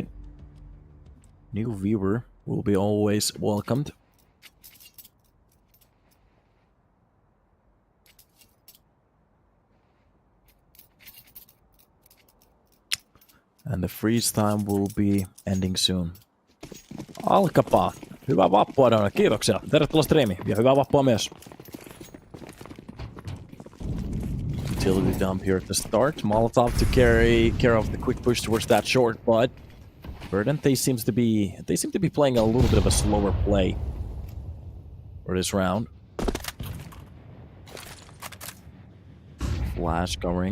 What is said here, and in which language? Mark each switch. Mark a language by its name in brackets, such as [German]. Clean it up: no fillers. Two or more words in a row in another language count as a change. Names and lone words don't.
[English] New viewer will be always welcomed. And the freeze time will be ending soon. [Finnish] Alkapa. Hyvää vappua, Donna. Kiitoksia. Tervetuloa striimiin. Ja hyvää vappua myös. [English] Utility dump here at the start. Molotov to carry care of the quick push towards that short, but Verdant, they seem to be playing a little bit of a slower play for this round. Flash covering.